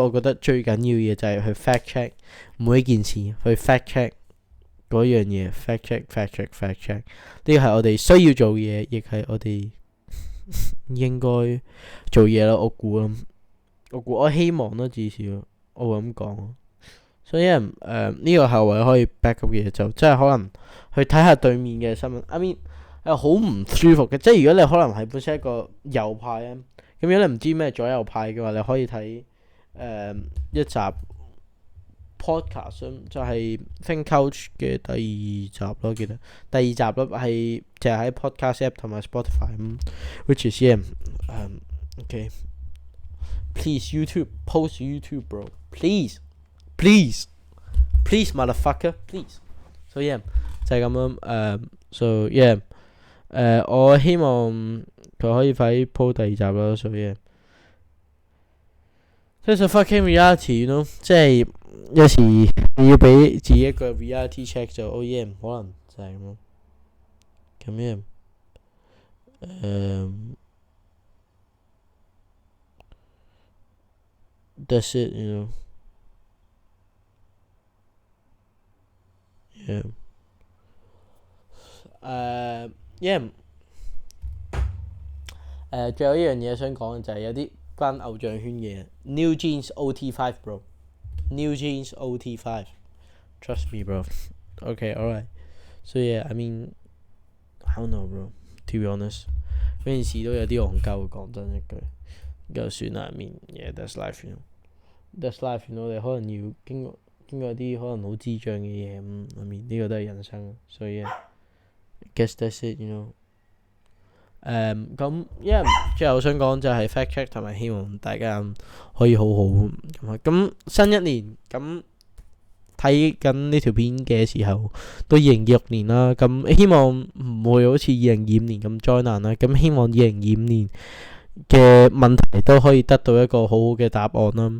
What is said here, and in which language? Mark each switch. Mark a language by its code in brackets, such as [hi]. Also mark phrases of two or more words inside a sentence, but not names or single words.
[yue] 我覺得最緊要嘅就係去 [en] fact check [yue] 每一件事，去 [en] fact check [yue] 嗰樣嘢 [en] fact check。 [yue] 呢個係我哋需要做嘅嘢，亦係我哋應該做嘢咯。我希望咯，至少我會咁講。所以呢個係唯一可以 [en] back up [yue] 嘅嘢，就即係可能去睇下對面嘅新聞。 [en] I mean [yue] 係好唔舒服嘅。即係如果你可能係本身一個右派咧，咁如果你唔知咩左右派嘅話，你可以睇一集 podcast 就係 Think Couch 嘅第二集咯，記得第二集咯，係就係喺 podcast app 同埋 Spotify 咁 ， [en] which is okay. Please YouTube post YouTube bro, please motherfucker please. So yeah [yue] 就係咁樣 [en] so yeah [yue] 我希望佢可以快啲 po 第二集啦。 [en] So yeah it's a fucking reality, you know， [yue] 即係有時你要俾自己一個 [en] reality check [yue] 就yeah 唔可能就係咁咯。 [en] 咁 that's it, you know. Yeah. [yue] 最後一樣嘢想講嘅就係有啲關偶像圈嘅 New Jeans OT5 bro, New Jeans OT5 [en] trust me bro. Okay, alright. So yeah, I mean I don't know bro, to be honest [yue] 嗰件事都有啲戇鳩，講真一句就算啦。 [en] I mean yeah, that's life, you know. That's life, you know. [yue] 你可能要經過啲可能好智障嘅嘢咁 ， [en] I mean [yue] 呢個都係人生，所以 [en] I guess that's it, you know。 [yue] 咁最後想講就係 [en] fact check [yue] 同埋希望大家可以好好咁新一年咁睇緊呢條片嘅時候都2026年啦，咁希望唔會好似2025年咁災難啦，咁希望2025年嘅問題都可以得到一個好好嘅答案啦。